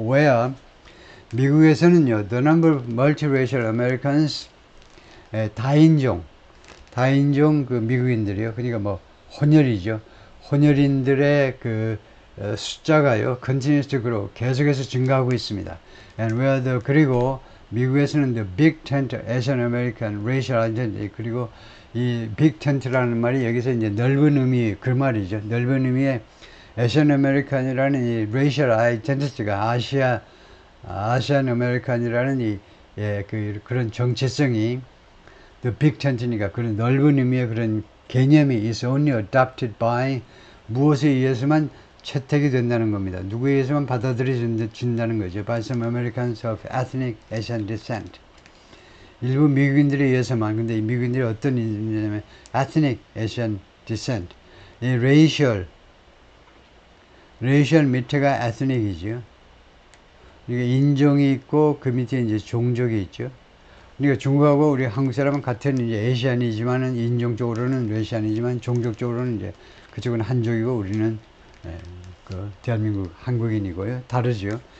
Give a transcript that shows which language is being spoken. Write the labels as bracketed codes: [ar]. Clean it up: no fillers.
[en] where [ko] 미국에서는요, [en] the number of multiracial Americans, [ko] 다인종 그 미국인들이요. 그러니까 뭐 혼혈이죠. 혼혈인들의 그 숫자가요, [en] continues to grow, [ko] 계속해서 증가하고 있습니다. [en] And where [ko] 그리고 미국에서는 [en] the big tent Asian American racial identity, [ko] 그리고 이 big tent라는 말이 여기서 이제 넓은 의미, 그 말이죠. 넓은 의미의 Asian American이라는 이 racial identity가 아시안 아메리칸이라는 그런 정체성이 [en] the big tent [ko] 니까 그런 넓은 의미의 그런 개념이 [en] is only adopted by, [ko] 무엇에 의해서만 채택이 된다는 겁니다. 누구에 의해서만 받아들여진다는 거죠. [en] By some Americans of ethnic Asian descent. [ko] 일부 미국인들에 의해서만. 근데 이 미국인들이 어떤 인종이냐면 [en] ethnic Asian descent. [ko] 이 racial 밑에가 ethnic이죠. 그러니까 인종이 있고 그 밑에 이제 종족이 있죠. 그러니까 중국하고 우리 한국 사람은 같은 이제 에시안이지만은 인종적으로는 러시안이지만 종족적으로는 이제 그쪽은 한족이고 우리는 그 대한민국 한국인이고요. 다르죠.